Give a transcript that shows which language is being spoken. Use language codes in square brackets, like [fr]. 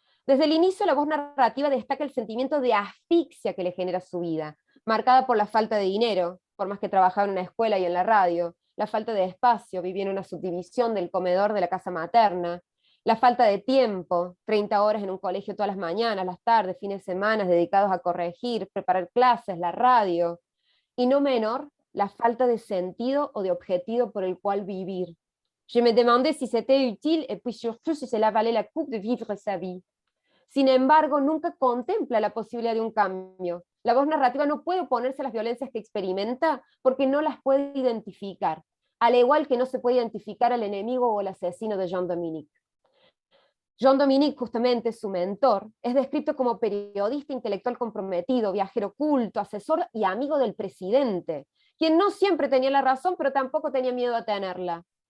[es] Desde el inicio, la voz narrativa destaca el sentimiento de asfixia que le genera su vida, marcada por la falta de dinero, por más que trabajaba en una escuela y en la radio, la falta de espacio, vivía en una subdivisión del comedor de la casa materna, la falta de tiempo, 30 horas en un colegio todas las mañanas, las tardes, fines de semana dedicados a corregir, preparar clases, la radio, y no menor, la falta de sentido o de objetivo por el cual vivir. [fr] Je me demandé si c'était utile et puis surtout si cela valait la coupe de vivre sa vie. [es] Sin embargo, nunca contempla la posibilidad de un cambio. La voz narrativa no puede oponerse a las violencias que experimenta porque no las puede identificar, al igual que no se puede identificar al enemigo o al asesino de Jean-Dominique. Jean-Dominique, justamente su mentor, es descrito como periodista intelectual comprometido, viajero culto, asesor y amigo del presidente, quien no siempre tenía la razón, pero tampoco tenía miedo a tenerla.